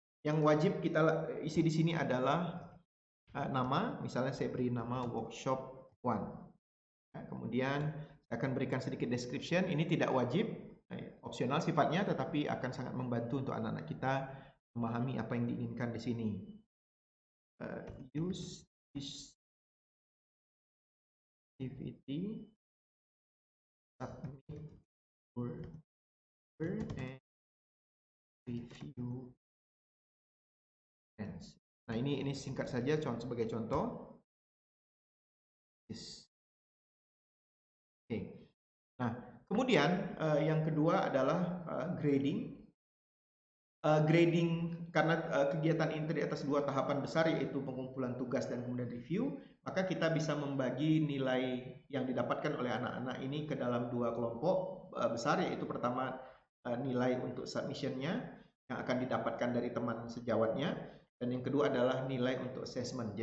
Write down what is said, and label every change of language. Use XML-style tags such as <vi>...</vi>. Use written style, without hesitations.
<id>Yang wajib kita isi di sini adalah nama, misalnya saya beri nama workshop 1. Nah, kemudian saya akan berikan sedikit description. Ini tidak wajib, opsional sifatnya, tetapi akan sangat membantu untuk anak-anak kita memahami apa yang diinginkan di sini.</id> <en>Use this activity, submit work and review.</en> <id>Nah, ini singkat saja sebagai contoh. Oke. Nah, kemudian yang kedua adalah grading. Grading karena kegiatan ini terdiri atas dua tahapan besar, yaitu pengumpulan tugas dan kemudian review, maka kita bisa membagi nilai yang didapatkan oleh anak-anak ini ke dalam dua kelompok besar, yaitu pertama nilai untuk submissionnya yang akan didapatkan dari teman sejawatnya, dan yang kedua adalah nilai untuk assessment.</id>